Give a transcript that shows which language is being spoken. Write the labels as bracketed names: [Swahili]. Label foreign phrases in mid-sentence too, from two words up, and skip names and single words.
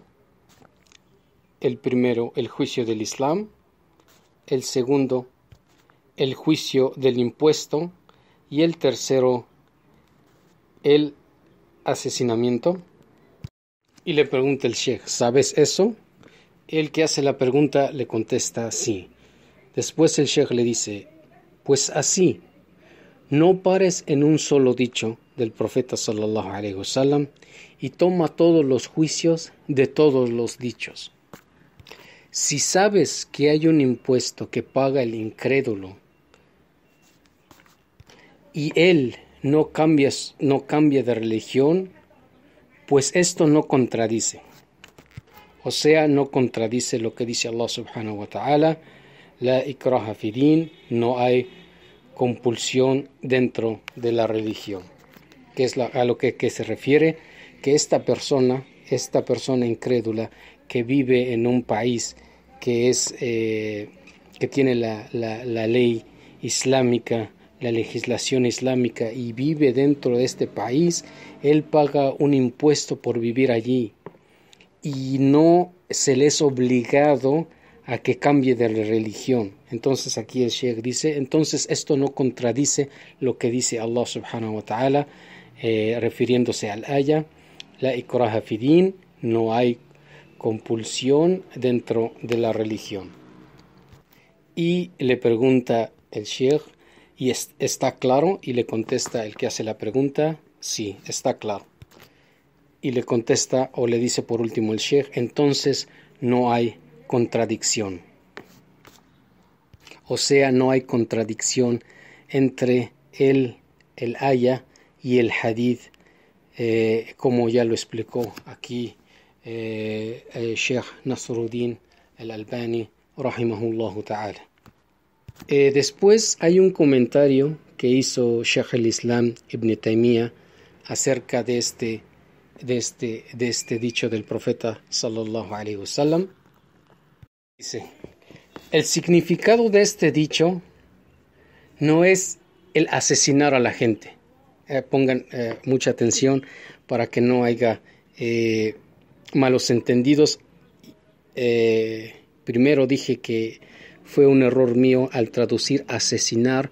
[Spanish] El primero, el juicio del Islam; el segundo, el juicio del impuesto; y el tercero, el asesinamiento. Y le pregunta el sheikh: ¿sabes eso? El que hace la pregunta le contesta: sí. Después el sheikh le dice: pues así, no pares en un solo dicho del profeta [Arabic] صلى الله عليه وسلم [Spanish] y toma todos los juicios de todos los dichos. Si sabes que hay un impuesto que paga el incrédulo y él no cambia de religión, pues esto no contradice. O sea, no contradice lo que dice Allah [Arabic] سبحانه وتعالى: لا إكراه في دين, [Spanish] no hay compulsión dentro de la religión. Que es a lo que se refiere, que esta persona incrédula que vive en un país que tiene la ley islámica, la legislación islámica, y vive dentro de este país, él paga un impuesto por vivir allí y no se le es obligado a que cambie de religión. Entonces aquí el sheikh dice: entonces esto no contradice lo que dice Allah [Arabic] سبحانه وتعالى, [Spanish] refiriéndose al aya: [Arabic] لا إكراه في دين, [Spanish] no hay compulsión dentro de la religión. Y le pregunta el sheikh: ¿y está claro? Y le contesta el que hace la pregunta: sí, está claro. Y le contesta, o le dice por último el sheikh: entonces no hay contradicción. O sea, no hay contradicción entre el aya y el hadith, como ya lo explicó aquí el Sheikh Nasruddin al-Albani [Arabic] رحمه الله تعالى. [Spanish] Después hay un comentario que hizo Sheikh al-Islam Ibn Taymiyyah acerca de este dicho del profeta [Arabic] صلى الله عليه وسلم. [Spanish] Dice: el significado de este dicho no es el asesinar a la gente. Pongan mucha atención para que no haya malos entendidos. Primero dije que fue un error mío al traducir asesinar.